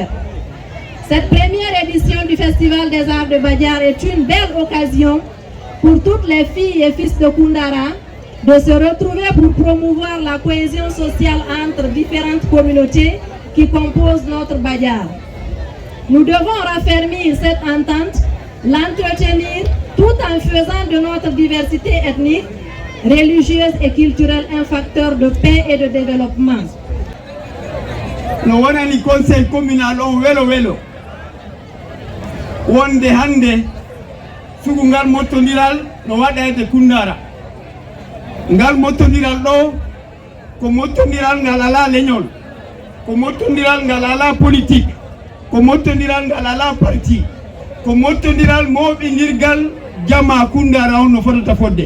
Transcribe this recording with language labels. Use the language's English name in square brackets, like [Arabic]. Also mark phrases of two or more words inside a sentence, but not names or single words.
[French] Cette première édition du Festival des Arts de Badiar est une belle occasion pour toutes les filles et fils de Koundara de se retrouver pour promouvoir la cohésion sociale entre différentes communautés qui composent notre Badiar. Nous devons raffermir cette entente, l'entretenir tout en faisant de notre diversité ethnique, religieuse et culturelle un facteur de paix et de développement. [Fula] No wonani [French] conseil communal [Fula] on welo wonde hande sugu ngal mottodiral no waɗa e Koundara. Ngal mottodiral ɗo ko mottodiral ngal ala leñol, ko mottodiral ngal ala politique, ko mottodiral ngal ala parti, ko mottodiral moɓindirgal jama Koundara on no fotata fodde.